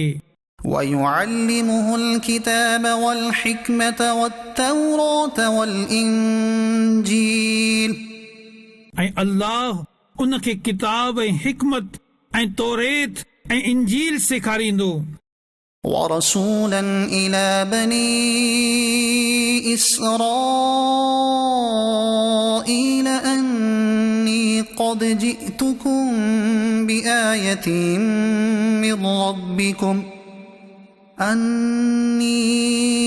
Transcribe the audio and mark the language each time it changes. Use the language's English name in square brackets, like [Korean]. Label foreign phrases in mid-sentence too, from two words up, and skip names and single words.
[Arabic] وَيُعَلِّمُهُ الْكِتَابَ وَالْحِكْمَةَ وَالتَّوْرَاةَ وَالْإِنْجِيلَ [Sindhi] ऐं अल्लाह उनखे किताब ऐं हिकमत ऐं तौरेत ऐं इंजील सेखारींदो। [Arabic] وَرَسُولًا إِلَى بَنِي إِسْرَائِيلَ أَنِّي قَدْ جِئْتُكُمْ بِآيَةٍ مِّن رَّبِّكُمْ أَنِّي